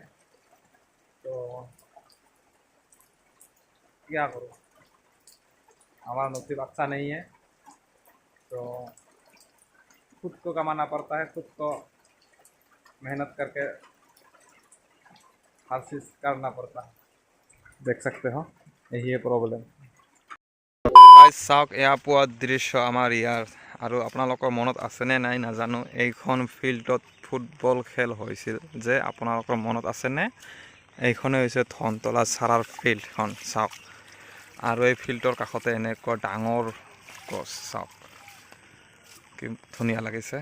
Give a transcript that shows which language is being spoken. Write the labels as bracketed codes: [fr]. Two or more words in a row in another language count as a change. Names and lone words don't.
[hi] तो क्या करूँ, हमारा नसीब अच्छा नहीं है। तो खुद को कमाना पड़ता है, खुद को मेहनत करके हर चीज़ करना पड़ता है, देख सकते हो यही है प्रॉब्लम। [as] চাওক এয়া পোৱা দৃশ্য আমাৰ ইয়াৰ। আৰু আপোনালোকৰ মনত আছেনে নাই নাজানো, এইখন ফিল্ডত ফুটবল খেল হৈছিল যে, আপোনালোকৰ মনত আছেনে? এইখনেই হৈছে ধনতলা চাৰাৰ ফিল্ডখন। চাওক, আৰু এই ফিল্ডৰ কাষতে এনেকুৱা ডাঙৰ গছ, চাওক কি ধুনীয়া লাগিছে।